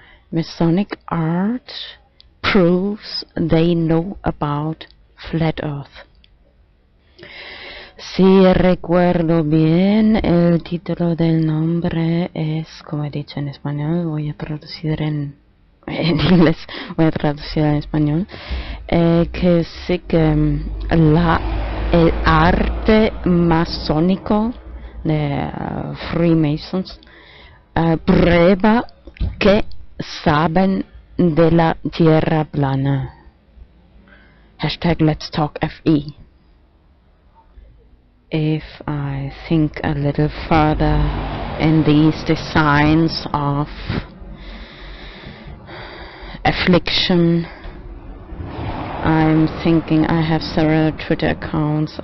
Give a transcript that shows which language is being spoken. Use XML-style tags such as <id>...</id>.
<en>Masonic art proves they know about Flat Earth.</en> <es>Si recuerdo bien, el título del nombre es, como he dicho en español, voy a traducir en inglés, voy a traducir en español, que sí que el arte masónico de Freemasons prueba que saben de la tierra plana.</es> <en>Hashtag Let's Talk FE. If I think a little further in these designs of Affliction, I'm thinking I have several Twitter accounts.</en>